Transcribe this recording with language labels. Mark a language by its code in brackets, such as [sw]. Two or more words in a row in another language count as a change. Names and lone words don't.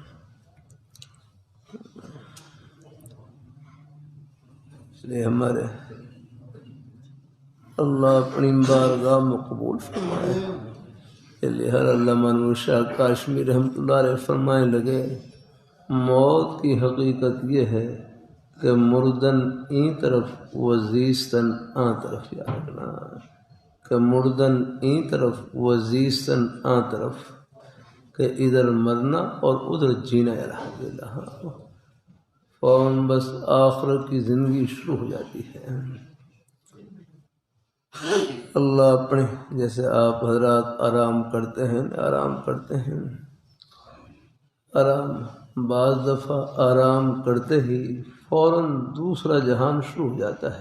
[ur] اس لیے ہمارے اللہ اپنی بارگاہ میں قبول فرمائے. اس لیے ہر علامہ نور شاہ کاشمی [ar] رحمۃ اللہ علیہ [ur] فرمائے لگے، موت کی حقیقت یہ ہے کہ [fa] مردن این طرف و زیستن آن طرف. [ur] یاد رکھنا کہ [fa] مردن این طرف و زیستن آن طرف، [ur] کہ ادھر مرنا اور ادھر جینا. الحمدللہ فوراً بس آخرت کی زندگی شروع ہو جاتی ہے. اللہ اپنے جیسے آپ حضرات آرام کرتے ہیں، آرام بعض دفعہ آرام کرتے ہی فوراً دوسرا جہان شروع ہو جاتا ہے.